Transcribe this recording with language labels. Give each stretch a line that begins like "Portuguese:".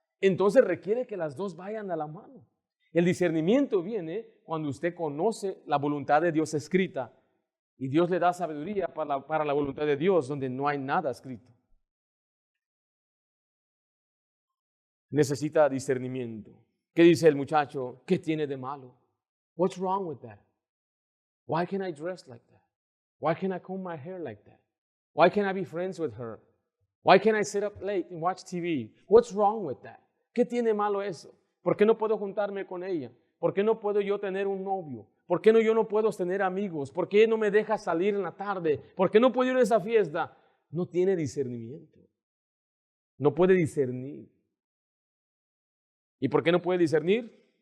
Spanish: Entonces requiere que las dos vayan a la mano. El discernimiento viene cuando usted conoce la voluntad de Dios escrita y Dios le da sabiduría para la voluntad de Dios donde no hay nada escrito. Necesita discernimiento. ¿Qué dice el muchacho? ¿Qué tiene de malo?
English: What's wrong with that? Why can't I dress like that? Why can't I comb my hair like that? Why can't I be friends with her? Why can't I sit up late and watch TV? What's wrong with that?
Spanish: ¿Qué tiene malo eso? ¿Por qué no puedo juntarme con ella? ¿Por qué no puedo yo tener un novio? ¿Por qué no yo no puedo tener amigos? ¿Por qué no me deja salir en la tarde? ¿Por qué no puedo ir a esa fiesta? No tiene discernimiento. No puede discernir. ¿Y por qué no puede discernir?